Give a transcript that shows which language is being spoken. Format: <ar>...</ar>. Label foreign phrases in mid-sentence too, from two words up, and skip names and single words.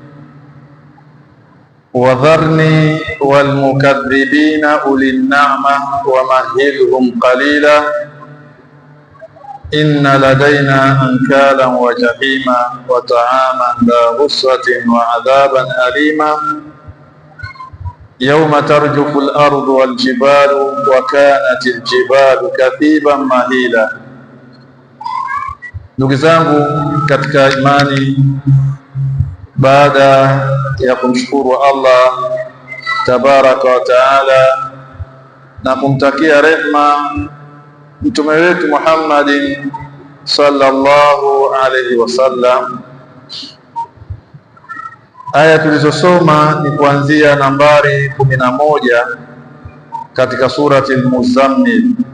<ar>وذرني والمكذبين أولي النعمة ومهلهم قليلا إن لدينا أنكالا وجحيما وطعاما ذا غصة وعذابا أليما يوم ترجف الأرض والجبال وكانت الجبال كثيبا مهيلا.</ar> <sw>Ndugu zangu katika imani, baada ya kumshukuru Allah</sw> <ar>تبارك وتعالى</ar> <sw>na kumtakia rehma mtume wetu Muhammadin</sw> <ar>صلى الله عليه وسلم,</ar> <sw>aya tulizosoma ni kuanzia nambari 11 katika surati Al-Muzammil.</sw>